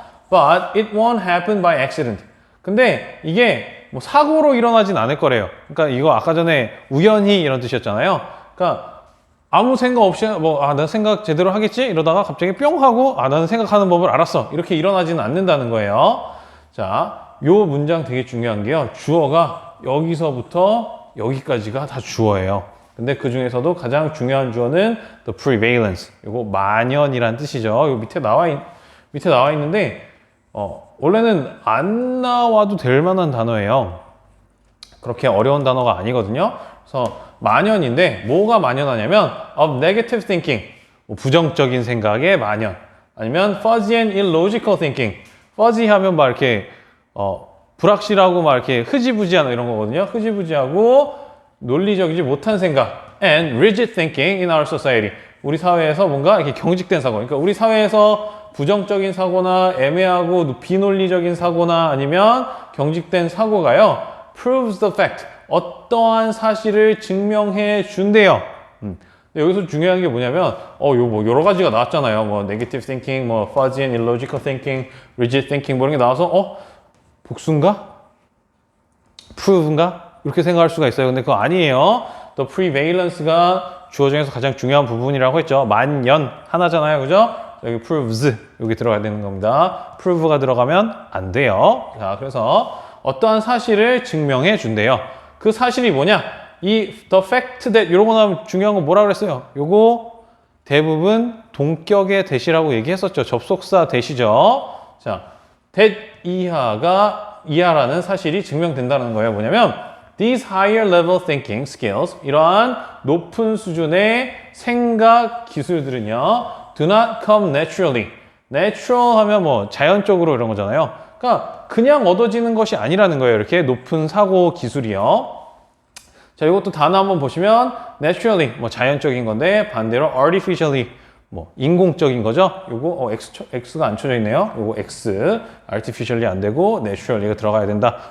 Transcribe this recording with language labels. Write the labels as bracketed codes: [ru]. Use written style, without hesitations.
[en] But it won't happen by accident. [ko] 근데 이게 뭐 사고로 일어나진 않을 거래요. 그러니까 이거 아까 전에 우연히 이런 뜻이었잖아요. 그러니까 아무 생각 없이 나 생각 제대로 하겠지? 이러다가 갑자기 뿅 하고 나는 생각하는 법을 알았어. 이렇게 일어나지는 않는다는 거예요. 자, 요 문장 되게 중요한 게요. 주어가 여기서부터 여기까지가 다 주어예요. 근데 그 중에서도 가장 중요한 주어는 [en] the prevalence. [ko] 요거 만연이란 뜻이죠. 요 밑에 나와 있는데 원래는 안 나와도 될 만한 단어예요. 그렇게 어려운 단어가 아니거든요. 그래서 만연인데 뭐가 만연하냐면 [en] of negative thinking, [ko] 부정적인 생각의 만연. [en] 아니면 fuzzy and illogical thinking. [ko] fuzzy 하면 막 이렇게 불확실하고 막 이렇게 흐지부지한 이런 거거든요. 흐지부지하고 논리적이지 못한 생각. [en] and rigid thinking in our society. [ko] 우리 사회에서 뭔가 이렇게 경직된 사고. 그러니까 우리 사회에서 부정적인 사고나 애매하고 비논리적인 사고나 아니면 경직된 사고가요. [en] proves the fact. [ko] 어떠한 사실을 증명해 준대요. 근데 여기서 중요한 게 뭐냐면 뭐 여러 가지가 나왔잖아요. 뭐 [en] negative thinking, [ko] 뭐 [en] fuzzy and illogical thinking, rigid thinking [ko] 뭐 이런 게 나와서 복수인가? prove인가? 이렇게 생각할 수가 있어요. 근데 그거 아니에요. [en] the prevalence [ko] 가 주어 중에서 가장 중요한 부분이라고 했죠. 만연 하나잖아요. 그죠? 여기 proves 여기 들어가야 되는 겁니다. prove가 들어가면 안 돼요. 자, 그래서 어떠한 사실을 증명해 준대요. 그 사실이 뭐냐? [en] the fact that [ko] 이런 거 나오면 중요한 건 뭐라 그랬어요? 요거 대부분 동격의 대시라고 얘기했었죠. 접속사 대시죠. 자, that 이하라는 사실이 증명된다는 거예요. [en] 뭐냐면 these higher level thinking skills, [ko] 이러한 높은 수준의 생각 기술들은요, [en] do not come naturally. [ko] natural 하면 뭐 자연적으로 이런 거잖아요. 그러니까 그냥 얻어지는 것이 아니라는 거예요. 이렇게 높은 사고 기술이요. 자, 이것도 단어 한번 보시면 naturally, 뭐 자연적인 건데 반대로 artificially, 뭐 인공적인 거죠. 요거 X가 안 쳐져 있네요. 요거 X, artificially 안 되고 naturally가 들어가야 된다.